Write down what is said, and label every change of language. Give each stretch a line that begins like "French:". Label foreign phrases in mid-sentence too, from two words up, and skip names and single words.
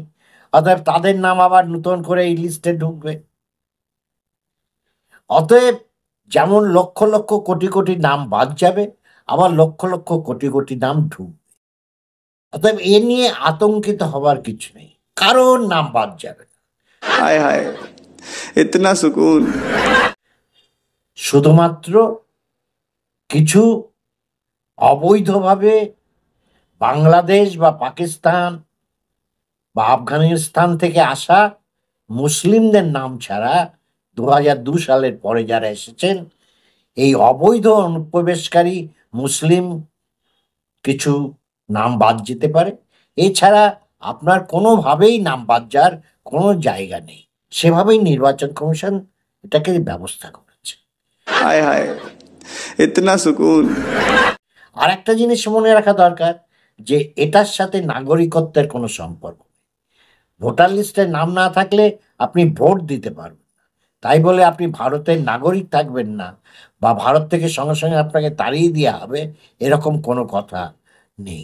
Bangla: অতএব তাদের নাম আবার নতুন করে এই লিস্টে ঢুকবে। অতএব যেমন লক্ষ লক্ষ, কোটি কোটি নাম বাদ যাবে, আবার লক্ষ লক্ষ, কোটি কোটি নাম ঢুকবে। অতএব এ নিয়ে আতঙ্কিত হবার কিছু নেই, কারোর নাম বাদ যাবে না।
Hindi: हाय हाय, इतना सुकून।
Bangla: শুধুমাত্র কিছু অবৈধভাবে বাংলাদেশ বা পাকিস্তান বা আফগানিস্তান থেকে আসা মুসলিমদের নাম ছাড়া 2002 সালের পরে যারা এসেছেন, এই অবৈধ অনুপ্রবেশকারী মুসলিমকে কিছু নাম বাদ যেতে পারে। এছাড়া আপনার কোনোভাবেই নাম বাদ যাওয়ার কোনো জায়গা নেই। সেভাবেই নির্বাচন কমিশন এটাকে ব্যবস্থা করেছে।
Hindi: हाय हाय इतना सुकून।
Bangla: আর একটা জিনিস মনে রাখা দরকার যে এটার সাথে নাগরিকত্বের কোনো সম্পর্ক নেই। ভোটার লিস্টে নাম না থাকলে আপনি ভোট দিতে পারবেন না, তাই বলে আপনি ভারতের নাগরিক থাকবেন না বা ভারত থেকে সঙ্গে সঙ্গে আপনাকে তাড়িয়ে দেওয়া হবে এরকম কোনো কথা নেই।